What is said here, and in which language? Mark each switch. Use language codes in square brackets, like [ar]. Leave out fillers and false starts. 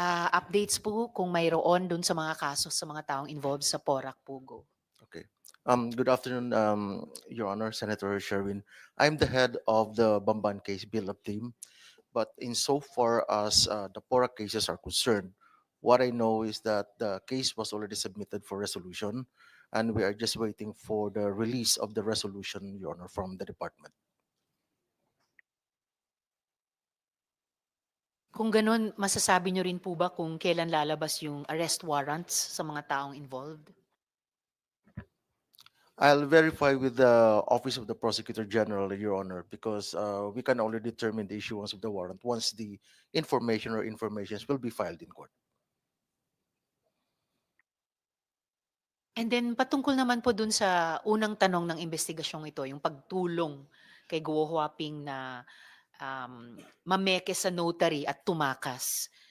[tl] Updates po kung mayroon dun sa mga kaso sa mga taong involved sa Porac Pugo. [en] Okay. Good afternoon, Your Honor, Senator Sherwin. I'm the head of the Bamban case build-up team, but insofar as the PORA cases are concerned, what I know is that the case was already submitted for resolution, and we are just waiting for the release of the resolution, Your Honor, from the department. [tl] Kung ganun, masasabi nyo rin po ba kung kailan lalabas yung arrest warrants sa mga taong involved? [en] I'll verify with the Office of the Prosecutor General, Your Honor, because we can only determine the issuance of the warrant once the information or informations will be filed in court. [tl] And then patungkol naman po dun sa unang tanong ng investigasyong ito, yung pagtulong kay Guo Huaping na mameke sa notary at tumakas.